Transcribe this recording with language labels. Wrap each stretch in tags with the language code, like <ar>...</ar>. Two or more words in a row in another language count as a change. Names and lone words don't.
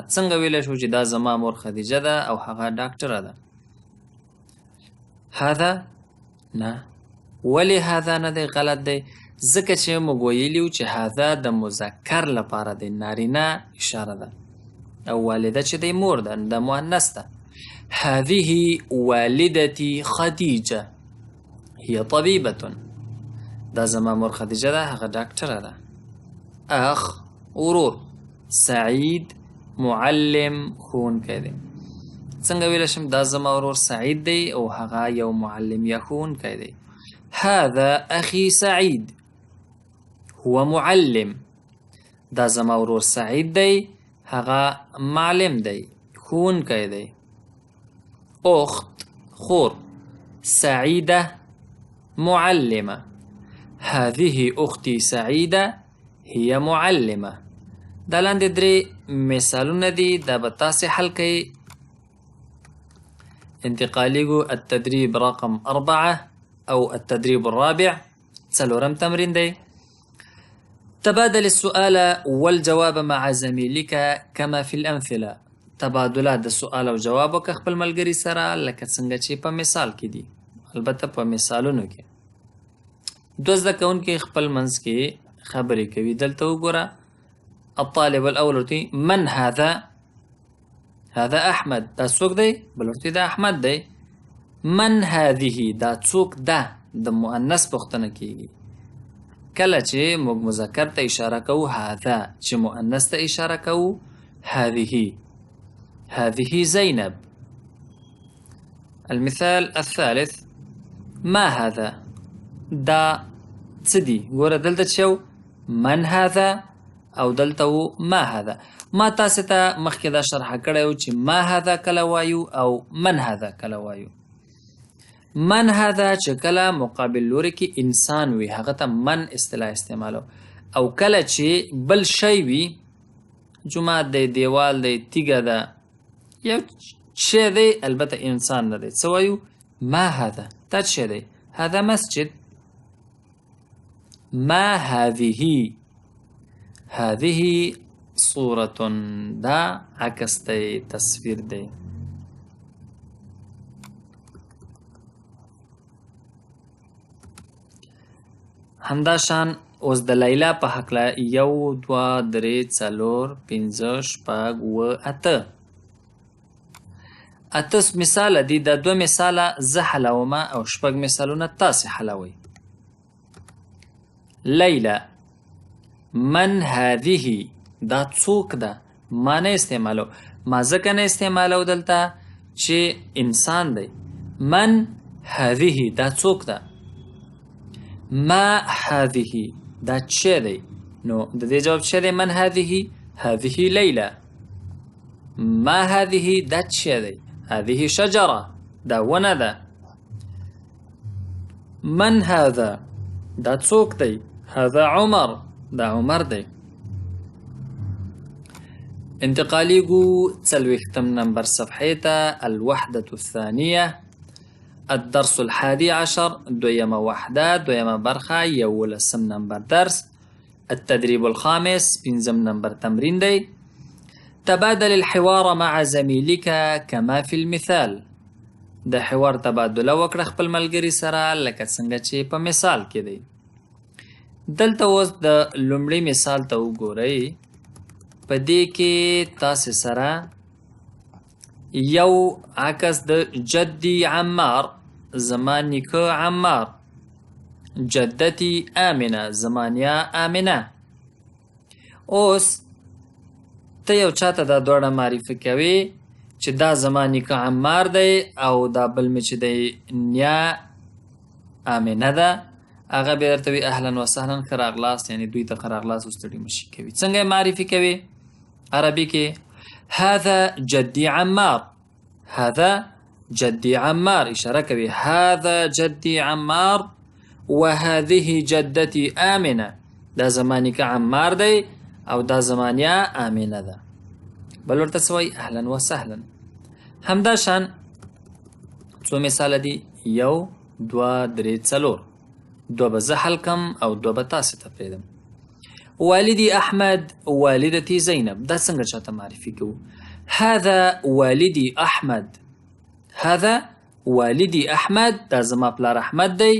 <ps>څنګه ویلی شو چې دا زما مور خدیجه ده او هغه ډاکټره ده؟ هذا نه. ولې هذا نه دی؟ غلط دی. ځکه چې موږ ویلي وو چې هذا د مذکر لپاره دی، نارینه اشاره ده، او والده چې دی مور ده، د مؤنث ده.</ps> <ar>هذه والدتي خدیجه هي طبیبة.</ar> <ps>دا زما مور خدیجه ده هغه ډاکټره ده. اخ ورور، سعید معلم ښوونکی دی. څنګه ویلی شم؟ دا زما ورور سعید دی او هغه یو معلم یا ښوونکی دی.</ps> <ar>هذا أخي سعيد هو معلم.</ar> <ps>دا زما ورور سعید دی هغه معلم دی، ښوونکی دی. أخت خور،</ps> <ar>سعيدة معلمة. هذه أختي سعيدة هي معلمة.</ar> <ps>دا لاندې درې مثالونه دي، دا به تاسې حل کړئ.</ps> <ar>انتقالیږو التدریب رقم 4 او التدريب الرابع.</ar> <ps>څلورم تمرین دی.</ps> <ar>تبادل السؤال والجواب مع زميلك كما في الأمثلة.</ar> <ps>تبادله د سؤال او جواب وکړه خپل ملګري سره لکه څنګه چې په مثال کې دي. البته په مثالونو کې دوه زده کوونکي خپل منځ کې خبرې کوي. دلته وګوره،</ps> <ar>الطالب الأول ورته من هذا؟ هذا أحمد.</ar> <ps>دا څوک دی؟ بل ورته دا احمد دی.</ps> <ar>من هذه؟</ar> <ps>دا څوک ده؟ د مؤنث پوښتنه کیږي. کله چې موږ مذکر ته اشاره کوو هذا، چې مؤنث ته اشاره کوو هذه.</ps> <ar>هذه زینب. المثال الثالث ما هذا؟</ar> <ps>دا څه دي؟ ګوره دلته چې</ps> <ar>من هذا</ar> <ps>او دلته</ps> <ar>ما هذا.</ar> <ps>ما تاسې ته مخکې دا شرحه کړی و چې</ps> <ar>ما هذا</ar> <ps>کله وایو او</ps> <ar>من هذا</ar> <ps>کله وایو.</ps> <ar>من هذا</ar> <ps>چې کله مقابل لوري کې انسان وي هغه ته من اصطلاح استعمالو، او کله چې بل شی وي، جومات دی، دیوال دی، تیږه ده، یو شی دی، البته انسان نه دی، څه وایو؟</ps> <ar>ما هذا.</ar> <ps>دا څه شی دی؟</ps> <ar>هذا مسجد. ما هذه؟ هذه صورة.</ar> <ps>دا عکس دی، تصویر دی. همداشان اوس د لیلا په هکله 1 2 3 4 5 6 7 8 مثاله دي. دا 2 مثاله زه حلوم او 6 مثالونه تاسې حلوئ.</ps> <ar>لیلا من هذه؟</ar> <ps>دا څوک ده؟ ما نه استعمالو. ما ځکه نه استعمالو دلته چې انسان دی.</ps> <ar>من هذه؟</ar> <ps>دا څوک ده؟</ps> <ar>ما هذه</ar> <ps>دا چه دی؟ نو د دې جواب چه دی؟</ps> <ar>من هذه؟ هذه لیلا. ما هذه</ar> <ps>دا چه دی؟</ps> <ar>هذه شجره،</ar> <ps>دا ونه ده.</ps> <ar>من هذا</ar> <ps>دا څوک دی؟</ps> <ar>هذا عمر،</ar> <ps>دا عمر دی. انتقالیږو 40 نمبر صفحې ته.</ps> <ar>الوحدة الثانية الدرس</ar> <ps>11 دویمه وحده دویمه برخه 11 نمبر درس.</ps> <ar>التدريب الخامس</ar> <ps>5 نمبر تمرین دی.</ps> <ar>تبادل الحوار مع زميلك كما في المثال.</ar> <ps>د حوار تبادله وکړه خپل ملګري سره لکه څنګه چې په مثال کې دی. دلته اوس د لومړي مثال ته وګورئ. په دې کې تاسې سره یو عکس د</ps> <ar>جدي عمار،</ar> <ps>زما نیکه عمار،</ps> <ar>جدتي آمنه،</ar> <ps>زما نیا آمنه. اوس ته یو چاته دا دواړه معرفي کوي چې دا زما نیکه عمار دی او دا بل مې چې دی نیا آمنه ده. هغه بیا درته وي</ps> <ar>اهلا وسهلا</ar> <ps>ښه راغلاست، یعنې دوی ته ښه راغلاست او ستړي مه شي کوي. څنګه یې معرفي کوي عربي کې؟</ps> <ar>هذا جدي عمار، هذا جدي عمار،</ar> <ps>اشاره کوي</ps> <ar>هذا جدي عمار وهذه جدتي آمنه.</ar> <ps>دا زما نیکه عمار دی او دا زما نیا آمنه ده. بل ورته څه وایي؟</ps> <ar>اهلا وسهلا.</ar> <ps>همداشان څو مثاله دي؟ 1 2 3 4. 2 به زه حل کم او 2 به تاسې ته پرېږدم.</ps> <ar>والدي أحمد، والدتي زينب.</ar> <ps>دا څنګه چاته معرفي کوو؟</ps> <ar>هذا والدي أحمد، هذا والدي أحمد،</ar> <ps>دا زما پلار احمد دی.</ps>